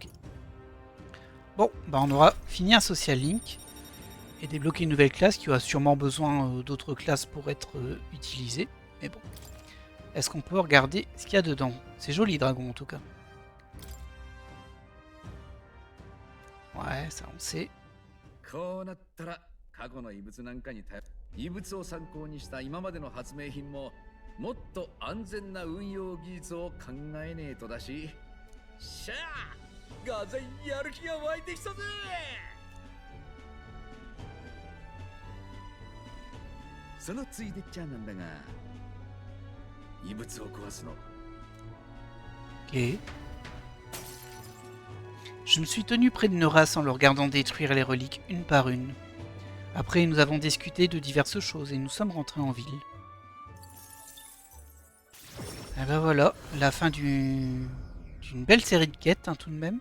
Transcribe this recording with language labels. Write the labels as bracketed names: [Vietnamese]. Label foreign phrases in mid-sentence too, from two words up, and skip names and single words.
[French] Bon, bah on aura fini un social link. Et débloqué une nouvelle classe qui aura sûrement besoin d'autres classes pour être utilisée. Mais bon. Est-ce qu'on peut regarder ce qu'il y a dedans? C'est joli, dragon, en tout cas. Ouais, ça on sait. [Japanese] 過去の遺物なんかに頼る遺物を参考にした今までの発明品ももっと安全な運用技術を考えねえとだし、しゃあがぜんやる気が湧いてきたぜ。そのついでっちゃなんだが遺物を壊すの。 [French] Ok. Je me suis tenu près de Neuras en le regardant détruire les reliques une par une. Après, nous avons discuté de diverses choses et nous sommes rentrés en ville. Et ben voilà, la fin d'une belle série de quêtes, hein, tout de même.